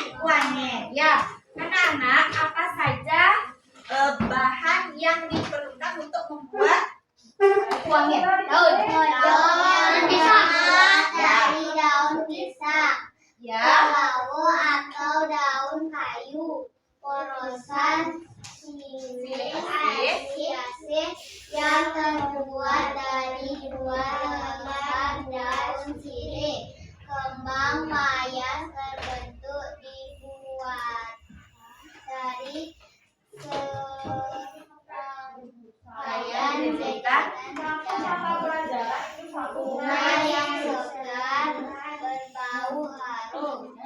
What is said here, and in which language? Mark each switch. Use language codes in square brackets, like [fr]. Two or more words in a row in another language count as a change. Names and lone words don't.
[id] Wangen. Ya. Anak-anak, apa saja bahan yang diperlukan untuk membuat wangen? Daun pisang dari daun pisang. Ya. Lawu atau daun kayu. Porosan sirih asih yang terbuat dari dua lembar daun sirih. Kembang mayas terbentuk dibuat dari serangkaian bunga yang segar berbau harum.